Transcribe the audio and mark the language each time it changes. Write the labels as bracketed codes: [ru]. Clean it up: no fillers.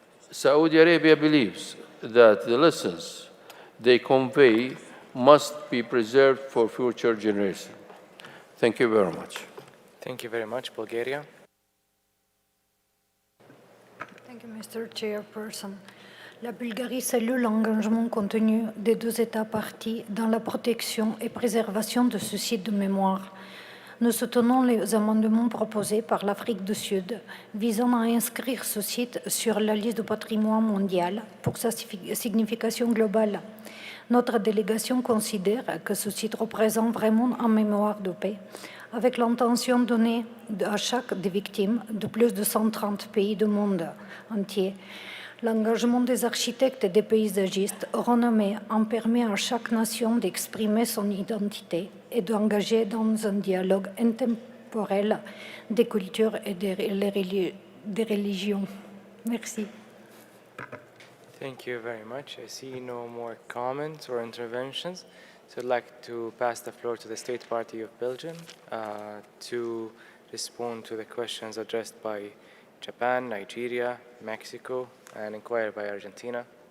[en] Saudi Arabia believes that the lessons they convey must be preserved for future generations. Thank you very much. Thank you very much, Bulgaria. Thank you, Mr. Chairperson. [fr] La Bulgarie salue l'engagement contenu des deux États parties dans la protection et préservation de ce site de mémoire. Nous soutenons les amendements proposés par l'Afrique du Sud visant à inscrire ce site sur la liste du patrimoine mondial pour sa signification globale. Notre délégation considère que ce site représente vraiment un mémoire de paix, avec l'intention donnée à chaque des victimes de plus de 130 pays du monde entier. L'engagement des architectes et des paysagistes renommés en permet à chaque nation d'exprimer son identité et d'engager dans un dialogue intemporel des cultures et des religions. Merci. [en] Thank you very much. I see no more comments or interventions. So I'd like to pass the floor to the State Party of Belgium to respond to the questions addressed by Japan, Nigeria, Mexico, and inquired by Argentina.